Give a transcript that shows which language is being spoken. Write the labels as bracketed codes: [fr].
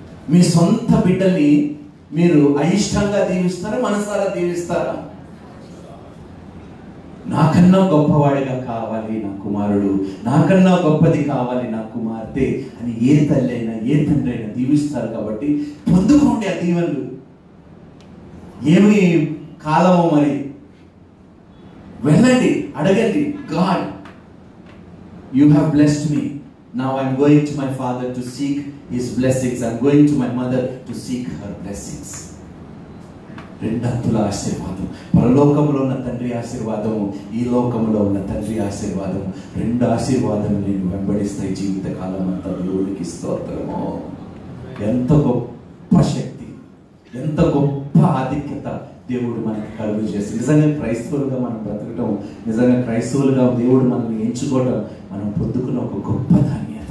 [te] మీ సొంత బిడ్డల్ని మీరు అయిష్టంగా దీవిస్తారా, మనసారా దీవిస్తారా? నాకన్నా గొప్పవాడిగా కావాలి నా కుమారుడు, నాకన్నా గొప్పది కావాలి నా కుమార్తె అని ఏ తల్లి అయినా ఏ తండ్రి అయినా దీవిస్తారు. కాబట్టి పొందుకోండి ఆ దీవెనలు. ఏమి కాలమో మరి, వెళ్ళండి, అడగండి, [en] God you have blessed me, now I'm going to my father to seek his blessings, I'm going to my mother to seek her blessings. [te] రెండంతుల ఆశీర్వాదం, పరలోకంలో ఉన్న తండ్రి ఆశీర్వాదము, ఈ లోకంలో ఉన్న తండ్రి ఆశీర్వాదము, రెండు ఆశీర్వాదం నేను వెంబడిస్తాయి జీవితకాలం అంతా. దేవుడికి స్తోత్రము. ఎంత గొప్ప శక్తి, ఎంత గొప్ప ఆధిక్యత దేవుడు మనకి కలుగు చేసి, నిజంగా క్రైస్తవులుగా మనం బ్రతకటం, నిజంగా క్రైస్తవులుగా దేవుడు మనల్ని ఎంచుకోవటం, మనం పొందుకున్న ఒక గొప్ప ధాన్యత.